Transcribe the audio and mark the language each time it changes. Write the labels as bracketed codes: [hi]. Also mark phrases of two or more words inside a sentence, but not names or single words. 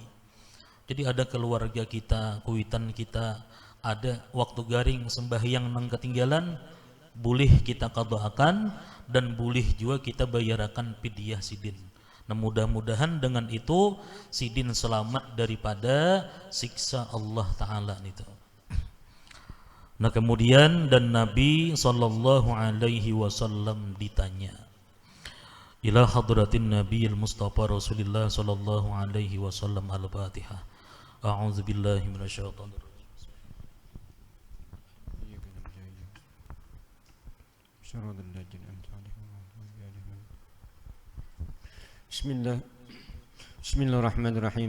[bjn] Jadi ada keluarga kita, kuitan kita, ada waktu garing sembahyang nang ketinggalan, boleh kita qadaakan dan boleh juga kita bayarakan fidyah sidin. Nah, mudah-mudahan dengan itu sidin selamat daripada siksa Allah Ta'ala itu. [id] Nah, kemudian dan Nabi [ar] صلى الله عليه وسلم [id] ditanya, [ar] إلى حضرة النبي المصطفى رسول الله صلى الله عليه وسلم, الفاتحة. أعوذ بالله من الشيطان الرجيم. بسم الله الرحمن الرحيم.